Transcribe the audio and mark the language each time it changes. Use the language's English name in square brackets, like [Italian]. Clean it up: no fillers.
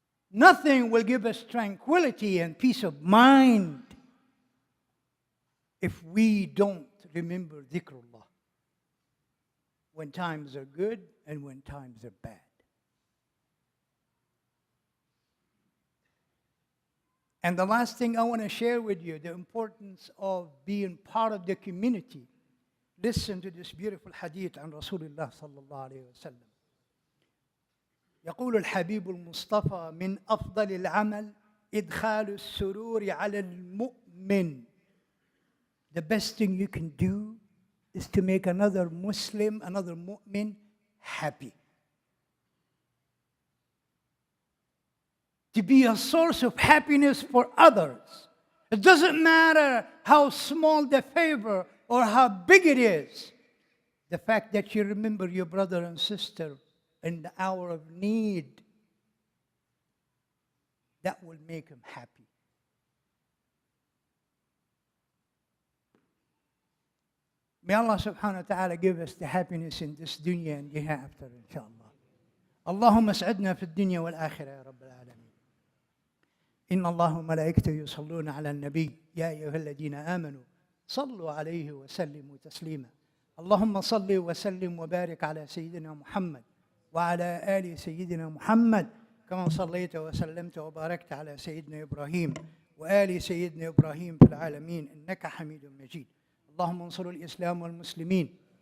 [English] Nothing will give us tranquility and peace of mind if we don't remember dhikrullah when times are good and when times are bad. And the last thing I want to share with you, the importance of being part of the community. Listen to this beautiful hadith [Arabic] عن رسول الله صلى الله عليه وسلم. يقول الحبيب المصطفى: من أفضل العمل إدخال السرور على المؤمن [English] the best thing you can do is to make another Muslim, another mu'min happy. To be a source of happiness for others. It doesn't matter how small the favor or how big it is. The fact that you remember your brother and sister in the hour of need, that will make him happy. May Allah subhanahu wa ta'ala give us the happiness in this dunya and the hereafter, inshallah. [Arabic] Allahumma as'adna fi dunya wal akhirah, ya Rabbil Alameen. إن الله وملائكته يصلون على النبي يا أيها الذين آمنوا صلوا عليه وسلموا تسليما اللهم صل وسلم وبارك على سيدنا محمد وعلى آل سيدنا محمد كما صليت وسلمت وباركت على سيدنا إبراهيم وآل سيدنا إبراهيم في العالمين إنك حميد مجيد اللهم انصر الإسلام والمسلمين